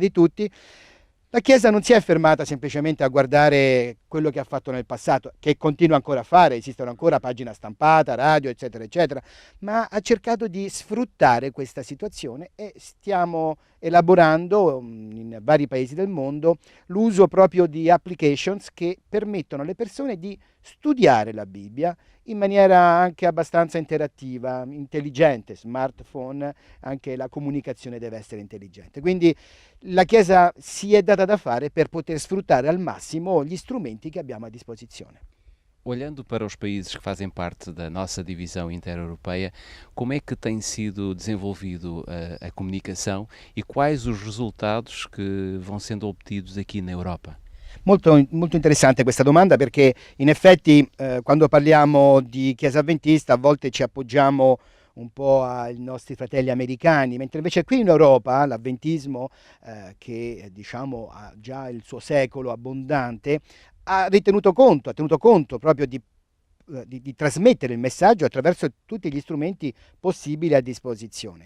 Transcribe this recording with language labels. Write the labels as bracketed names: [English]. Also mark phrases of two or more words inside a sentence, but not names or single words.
[Italian] di tutti, la Chiesa non si è fermata semplicemente a guardare quello che ha fatto nel passato, che continua ancora a fare, esistono ancora pagina stampata, radio, eccetera, eccetera, ma ha cercato di sfruttare questa situazione e stiamo elaborando in vari paesi del mondo l'uso proprio di applications che permettono alle persone di studiare la Bibbia in maniera anche abbastanza interattiva, intelligente, smartphone, anche la comunicazione deve essere intelligente. Quindi la Chiesa si è data da fare per poter sfruttare al massimo gli strumenti che abbiamo a disposizione. [Portuguese] Olhando para os países que fazem parte da nossa divisão intereuropeia, como é que tem sido desenvolvido a comunicação e quais os resultados que vão sendo obtidos aqui na Europa? [Italian] Molto, molto interessante questa domanda, perché in effetti quando parliamo di Chiesa Avventista a volte ci appoggiamo un po' ai nostri fratelli americani, mentre invece qui in Europa l'avventismo, che diciamo ha già il suo secolo abbondante, ha tenuto conto proprio di trasmettere il messaggio attraverso tutti gli strumenti possibili a disposizione.